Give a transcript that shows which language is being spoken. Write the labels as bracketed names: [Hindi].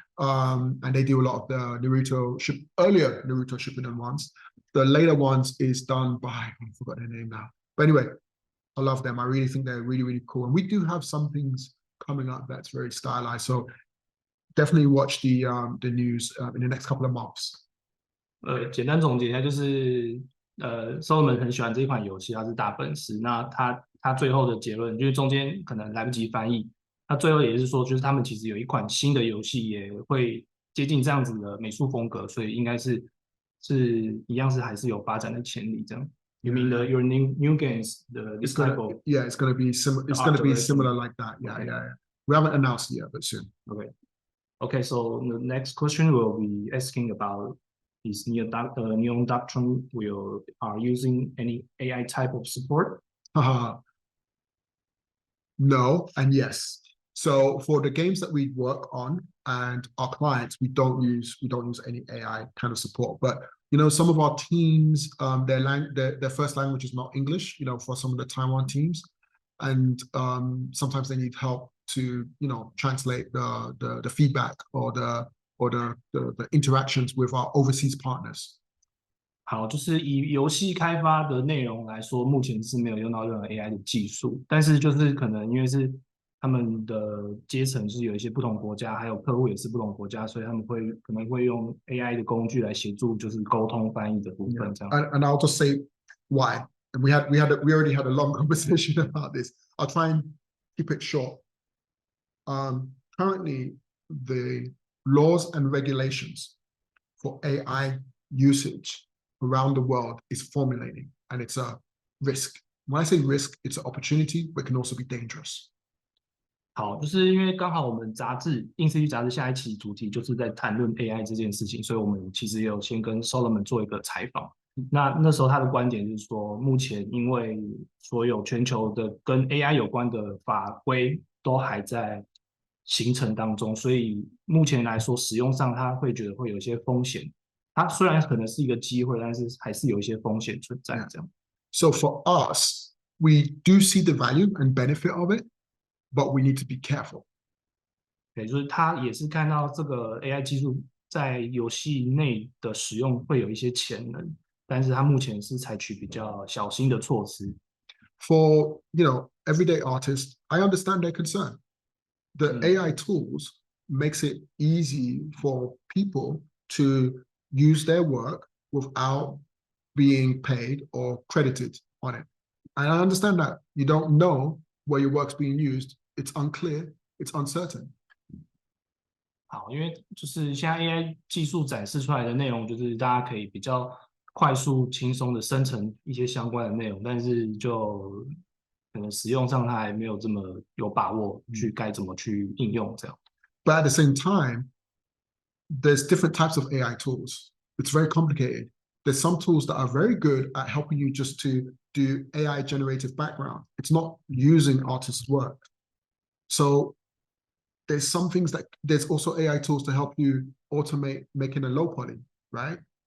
[English] And they do a lot of the earlier Naruto Shippuden ones. The later ones is done by, I forgot their name now. But anyway, I love them. I really think they're really, really cool. And we do have some things coming up that's very stylized. So definitely watch the news in the next couple of months. [Chinese] 简单总结一下，就是Solomon 很喜欢这一款游戏，他是大粉丝。那他最后的结论就是中间可能来不及翻译，他最后也是说，就是他们其实有一款新的游戏也会接近这样子的美术风格，所以应该是一样是还是有发展的潜力这样。 [English] You mean your new games, this type of? Yeah, it's going to be similar. It's going to be similar like that. Yeah, yeah. We haven't announced it yet, but soon. Okay. So the next question will be asking about is Neon Doctrine are using any AI type of support? No and yes. So for the games that we work on and our clients, we don't use any AI kind of support. But some of our teams, their first language is not English. For some of the Taiwan teams, and sometimes they need help to translate the feedback or the interactions with our overseas partners. [Chinese] 好，就是以游戏开发的内容来说，目前是没有用到任何 AI 的技术，但是就是可能因为是他们的阶层是有一些不同国家，还有客户也是不同国家，所以他们可能会用 AI 的工具来协助，就是沟通翻译的部分这样。 [English] And I'll just say why. And we already had a long conversation about this. I'll try and keep it short. Currently, the laws and regulations for AI usage around the world is formulating, and it's a risk. When I say risk, it's an opportunity, but it can also be dangerous. [Chinese] 好，就是因为刚好我们硬实力杂志下一期主题就是在谈论 AI 这件事情，所以我们其实也有先跟 Solomon 做一个采访。那时候他的观点就是说，目前因为所有全球的跟 AI 有关的法规都还在形成当中，所以目前来说使用上他会觉得会有一些风险。它虽然可能是一个机会，但是还是有一些风险存在。这样。 [English] So for us, we do see the value and benefit of it, but we need to be careful. [Chinese] 对，就是他也是看到这个 AI 技术在游戏内的使用会有一些潜能，但是他目前是采取比较小心的措施。 [English] For everyday artists, I understand their concern. The AI tools makes it easy for people to use their work without being paid or credited on it. And I understand that you don't know where your work's being used. It's unclear, it's uncertain. [Chinese] 好，因为就是现在 AI 技术展示出来的内容，就是大家可以比较快速、轻松的生成一些相关的内容，但是就可能使用上它还没有这么有把握去该怎么去应用这样。 [English] But at the same time, there's different types of AI tools. It's very complicated. There's some tools that are very good at helping you just to do AI generated background. It's not using artists' work. So there's some things there's also AI tools to help you automate making a low poly, right?